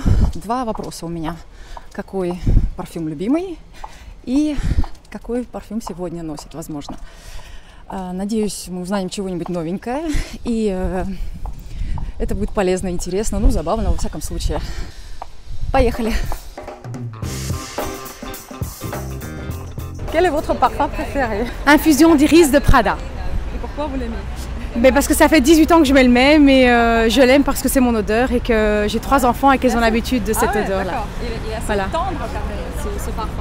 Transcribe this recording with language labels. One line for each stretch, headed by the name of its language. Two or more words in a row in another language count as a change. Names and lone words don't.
Russian: Два вопроса у меня. Какой парфюм любимый и какой парфюм сегодня носит, возможно. Надеюсь, мы узнаем чего-нибудь новенькое. И это будет полезно, интересно, ну, забавно, во всяком случае. Поехали!
French: Quel est votre parfum préféré? Infusion d'iris de Prada. Et pourquoi vous l'aimez? Mais parce que ça fait 18 ans que je mets le même et je l'aime parce que c'est mon odeur et que j'ai 3 enfants et qu'elles ont l'habitude de cette odeur-là. Il est assez tendre quand même, ce parfum.